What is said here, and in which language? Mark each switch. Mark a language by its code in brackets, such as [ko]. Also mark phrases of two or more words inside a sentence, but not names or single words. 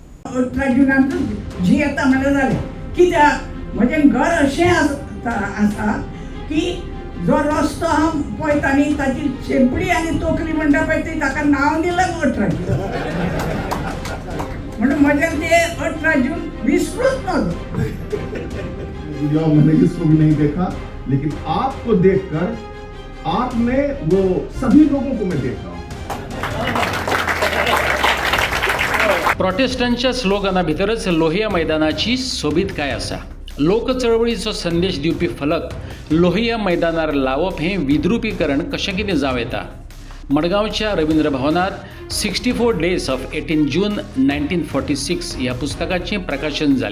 [kok] जी येता म्हणल्यार जालें. कित्याक म्हजें घर अशें आसा की जो रस्तो हांव पळयता न्ही ताची शेंपडी आनी तोकली म्हणटा पळय ती ताका नांव दिलें 18 म्हणून म्हजें ते 18 जून विसरूच नजो. [hi] मैंने इसको भी नहीं देखा लेकिन आपको देखकर आप में वो सभी लोगों को मैं देख रहा हूं. [kok] प्रोटेस्टंटच्या स्लोगना भितरच लोहिया मैदानाची सोबीतकाय आसा. लोक चळवळीचो संदेश दिवपी फलक लोहिया मैदानार लावप हें विद्रुपीकरण कशें कितें जावं येता. मडगांवच्या रवींद्र भवनात 64 Days of 18 June 1946 ह्या पुस्तकाचें प्रकाशन जालें.